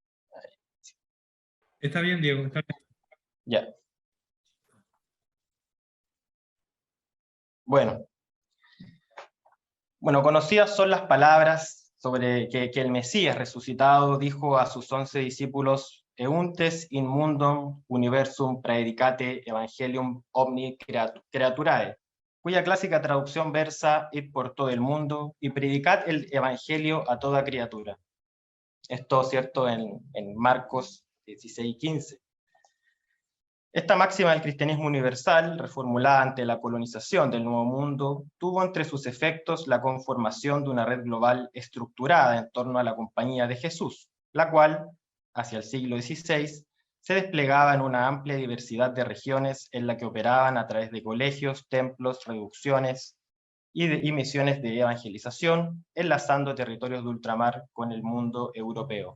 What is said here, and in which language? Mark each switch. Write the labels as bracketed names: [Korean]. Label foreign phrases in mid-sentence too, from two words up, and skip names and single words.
[Spanish] Está bien, Diego, está bien. Ya. Bueno, conocidas son las palabras sobre que el Mesías resucitado dijo a sus 11 discípulos: [Latin] Euntes in mundum universum praedicate evangelium omni creaturae, [Spanish] cuya clásica traducción versa: id por todo el mundo y predicad el evangelio a toda criatura. Esto, cierto, en Marcos 16:15. Esta máxima del cristianismo universal, reformulada ante la colonización del Nuevo Mundo, tuvo entre sus efectos la conformación de una red global estructurada en torno a la Compañía de Jesús, la cual, hacia el siglo XVI, se desplegaba en una amplia diversidad de regiones en la que operaban a través de colegios, templos, reducciones y misiones de evangelización, enlazando territorios de ultramar con el mundo europeo.